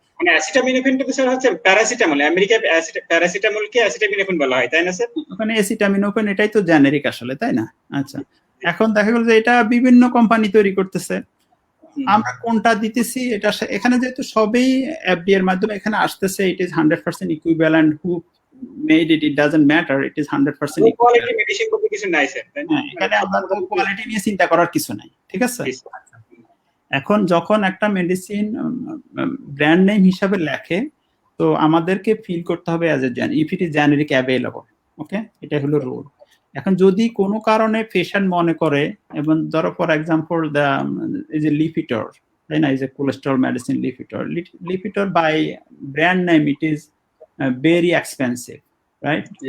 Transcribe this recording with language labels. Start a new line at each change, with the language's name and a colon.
Bangla: মানে অ্যাসিটামিনোফেনটা তো স্যার হচ্ছে প্যারাসিটামল, আমেরিকায় প্যারাসিটামলকে অ্যাসিটামিনোফেন বলা হয়, তাই না স্যার? ওখানে অ্যাসিটামিনোফেন এটাই তো জেনেরিক আসলে, তাই না? আচ্ছা, এখন দেখা গেল যে এটা বিভিন্ন কোম্পানি তৈরি করতেছে, আমরা কোনটা দিতেছি এটা এখানে যেহেতু সবই এফডি এর মাধ্যমে এখানে আসতেছে,
English: It is 100% equivalent. Who made it doesn't matter, it is 100%
Bangla: quality medicine বলতে কিছু নাই স্যার, এখানে আমরা কোয়ালিটি নিয়ে চিন্তা করার কিছু নাই, ঠিক আছে? এখন যখন একটা মেডিসিন ব্র্যান্ড নেম হিসাবে লেখে, তো আমাদেরকে ফিল করতে হবে
English: As a gen, if it is generic available.
Bangla: ওকে, এটা হলো রুল। এখন যদি কোনো কারণে পেশেন্ট মনে করে, এবং ধরো ফর এক্সাম্পল এই যে লিপিটর, তাই না, এই যে cholesterol medicine Lipitor
English: By brand name it is very expensive, right?